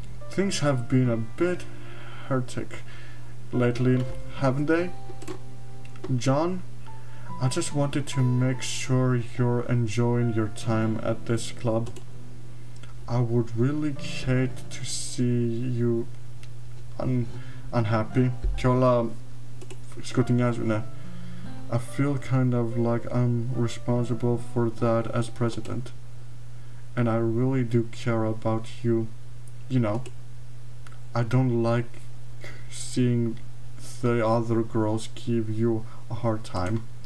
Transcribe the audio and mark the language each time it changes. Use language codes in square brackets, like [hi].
[en] Things have been a bit hectic lately, haven't they? John, I just wanted to make sure you're enjoying your time at this club. I would really hate to see you unhappy. [el] Και όλα σκοτεινιάζουνε. [en] I feel kind of like I'm responsible for that as president. And I really do care about you. You know, I don't like seeing the other girls give you a hard time.